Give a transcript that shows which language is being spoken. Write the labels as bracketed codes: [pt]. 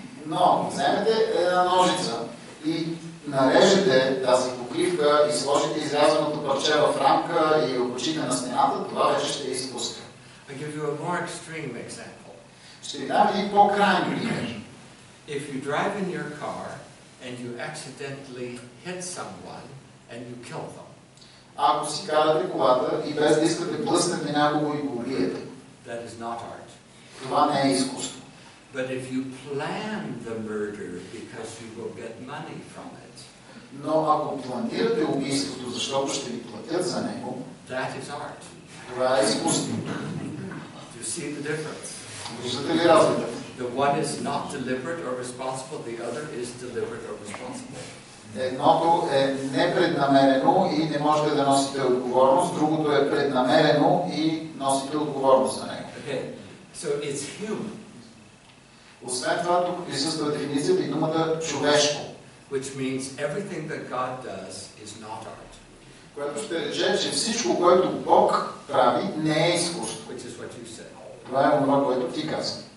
[bg] Но вземете една ножица и нарежете тази покривка и сложите изрязаното парче в рамка и окочите на стената, това вече ще е изкуство. [en] I give you a more extreme example. [bg] Ще ви дам един по-крайен пример. [en] If you drive in your car and you accidentally hit someone and you kill them. [bg] Ако си карате колата и без да искате блъснете някого и го убиете, [en] that is not art. [bg] Това не е изкуство. [en] But if you plan the murder because you will get money from it. [bg] Но ако планирате убийството, защото ще ви платят за него, [en] that is art. [bg] Това е изкуство. [en] Do you see the difference? [bg] Виждате ли разликата? [en] The one is not deliberate or responsible, the other is deliberate or responsible. [bg] Едното е непреднамерено и не можете да носите отговорност, другото е преднамерено и носите отговорност за него. [en] Okay. So it's human. [bg] Освен това, тук присъства дефиницията и думата човешко. [en] Which means everything that God does is not art. [bg] Което ще рече, че всичко, което Бог прави, не е изкуство. [en] Which is what you said. [bg] Това е това, което ти каза.